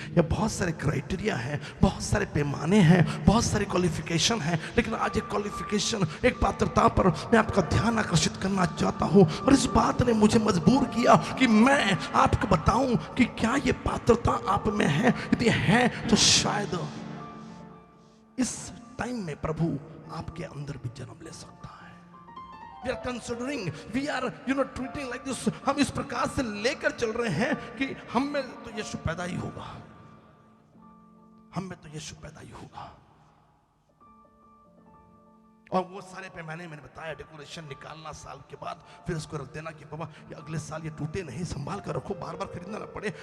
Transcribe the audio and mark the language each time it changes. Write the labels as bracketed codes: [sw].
[hi] या बहुत सारे क्राइटेरिया हैं, बहुत सारे पैमाने हैं, बहुत सारे क्वालिफिकेशन हैं, लेकिन आज एक क्वालिफिकेशन, एक पात्रता पर मैं आपका ध्यान आकर्षित करना चाहता हूं। और इस बात ने मुझे मजबूर किया कि मैं आपको बताऊं कि क्या ये पात्रता आप में है। यदि है तो शायद इस टाइम में प्रभु आपके अंदर भी जन्म ले सकता है। [en] We are considering, we are treating like this। [hi] हम इस प्रकार से लेकर चल रहे हैं कि हम में तो यीशु पैदा ही होगा, हम में तो यीशु पैदा ही होगा। और वो सारे पैमाने मैंने बताया, डेकोरेशन निकालना साल के बाद, फिर उसको रख देना कि बाबा ये अगले साल ये टूटे नहीं, संभाल कर रखो, बार बार खरीदना ना पड़े।